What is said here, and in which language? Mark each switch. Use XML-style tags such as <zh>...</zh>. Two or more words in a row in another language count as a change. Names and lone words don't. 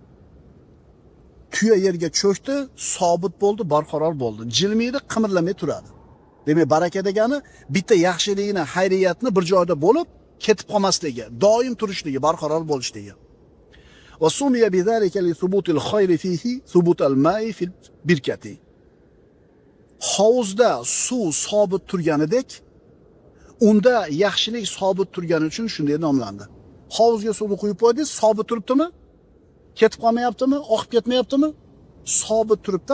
<uz>Tuya yerga cho'kdi, sobit bo'ldi, barqaror bo'ldi. Jilmaydi, qimirlamay turadi. Demak, baraka degani bitta yaxshilikni, xayriyatni bir joyda bo'lib, ketib qolmasligi, doim turishligi, barqaror bo'lishligi.</uz> <ar>وسمي بذلك لثبوت الخير فيه ثبوت الماء في البركة.</ar> <uz>Hovuzda suv sobit turganidek, unda yaxshilik sobit turgani uchun shunday nomlandi. Hovuzga suvni quyib qo'ydingiz, sobit turibdimi? Ketib qolmayaptimi? Oqib ketmayaptimi? Sobit turibdi.</uz>